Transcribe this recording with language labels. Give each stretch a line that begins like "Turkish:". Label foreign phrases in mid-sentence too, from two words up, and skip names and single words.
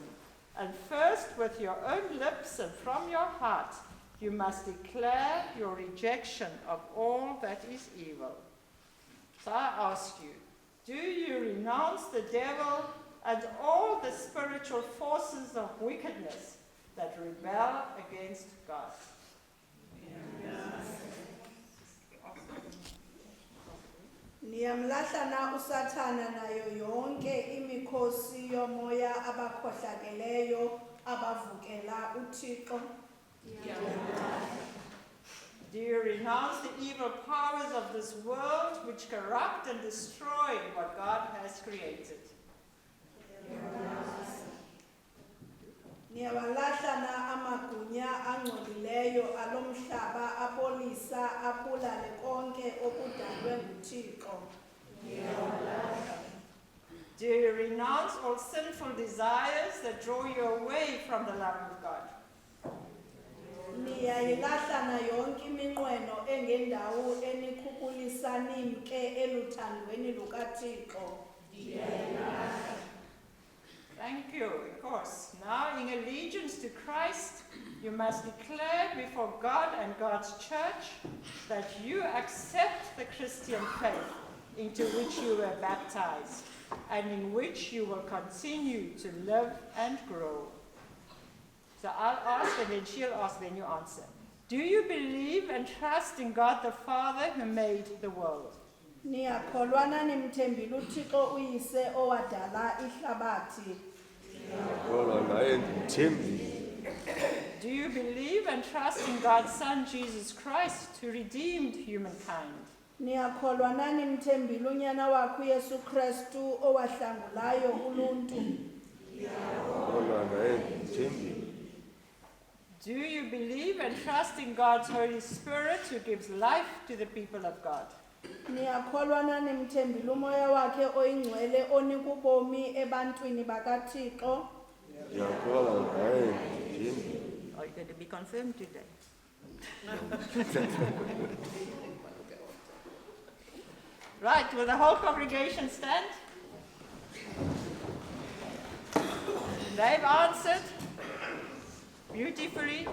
English: And first, with your own lips and from your heart, you must declare your rejection of all that is evil. So I ask you, do you renounce the devil and all the spiritual forces of wickedness that rebel against God?
Xhosa: Niyamlahla na usathana nayo yonke imikhosi yomoya abakhohlakeleyo abavukela uThixo.
English: Do you renounce the evil powers of this world which corrupt and destroy what God has created?
Xhosa: Niyawalahla na amagunya angcolileyo alomhlaba abolisa abulale konke okudalwe nguThixo.
English: Do you renounce all sinful desires that draw you away from the love of God?
Xhosa: Niyayilahla na yonke iminqweno engendawo enikhukulisa nimke eluthandweni lukaThixo.
English: Thank you, of course. Now, in allegiance to Christ, you must declare before God and God's church that you accept the Christian faith into which you were baptized and in which you will continue to live and grow. So I'll ask and then she'll ask, then you answer. Do you believe and trust in God the Father who made the world?
Xhosa: Niyakholwana nimthembile uThixo uyise owadala ihlabathi.
English: Do you believe and trust in God's Son Jesus Christ who redeemed humankind?
Xhosa: Niyakholwana nimthembile unyana wakhe uYesu Kristu owahlangulayo uluntu.
English: Do you believe and trust in God's Holy Spirit who gives life to the people of God?
Xhosa: Niyakholwana nimthembile umoya wakhe oyingcwele onika ubomi ebantwini bakaThixo.
English: Are you going to be confirmed today? Right, will the whole congregation stand? They've answered beautifully.